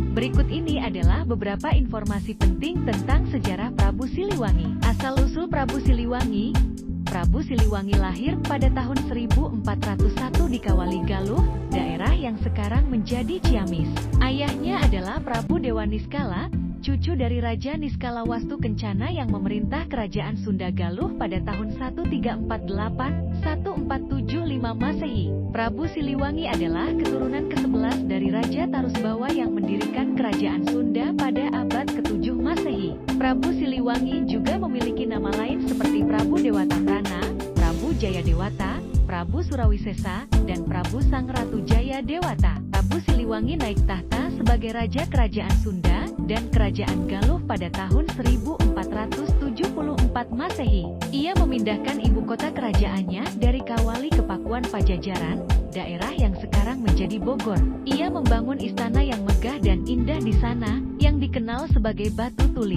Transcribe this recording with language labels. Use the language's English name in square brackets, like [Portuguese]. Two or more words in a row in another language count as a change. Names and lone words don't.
[Indonesian] Berikut ini adalah beberapa informasi penting tentang sejarah Prabu Siliwangi. Asal-usul Prabu Siliwangi. Prabu Siliwangi lahir pada tahun 1401 di Kawali Galuh, daerah yang sekarang menjadi Ciamis. Ayahnya adalah Prabu Dewa Niskala, cucu dari Raja Niskala Wastu Kencana yang memerintah Kerajaan Sunda Galuh pada tahun 1348-1475 Masehi. Prabu Siliwangi adalah keturunan ke-11 dari Raja Tarusbawa yang mendirikan Kerajaan Sunda pada abad ke-7 Masehi. Prabu Siliwangi juga memiliki nama lain seperti Prabu Dewata Prana, Prabu Jaya Dewata, Prabu Surawisesa, dan Prabu Sang Ratu Jaya Dewata. Prabu Siliwangi naik tahta sebagai Raja Kerajaan Sunda dan Kerajaan Galuh pada tahun 1474 Masehi. Ia memindahkan ibu kota kerajaannya dari Kawali ke Pakuan Pajajaran, daerah yang sekarang menjadi Bogor. Ia membangun istana yang megah dan indah di sana, yang dikenal sebagai Batu Tulis.